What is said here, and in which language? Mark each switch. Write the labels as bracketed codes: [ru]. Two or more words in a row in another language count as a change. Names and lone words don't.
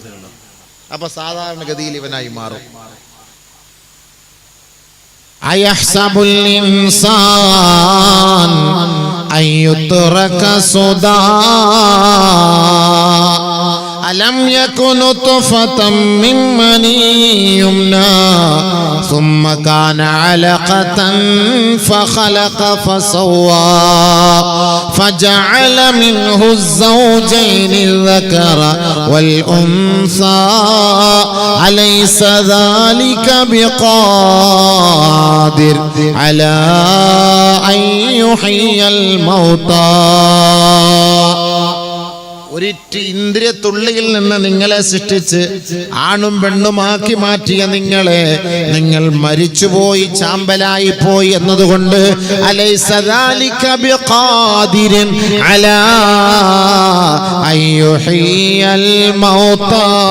[ml] അപ്പൊ സാധാരണഗതിയിൽ ഇവനായി മാറും. [ar] أيحسب الإنسان أن يترك سدى ألم يك نطفة من مني يمنى ثم كان علقة فخلق فسوى فجعل منه الزوجين الذكر والأنثى أليس ذلك بقادر على أن يحيي الموتى. [ml] ഒരിറ്റ് ഇന്ദ്രിയത്തുള്ളിയിൽ നിന്ന് നിങ്ങളെ സൃഷ്ടിച്ച് ആണും പെണ്ണുമാക്കി മാറ്റിയ നിങ്ങൾ മരിച്ചുപോയി, ചാമ്പലായി പോയി എന്നതുകൊണ്ട് [ar] أليس ذلك بقادر على أن يحيي الموتى.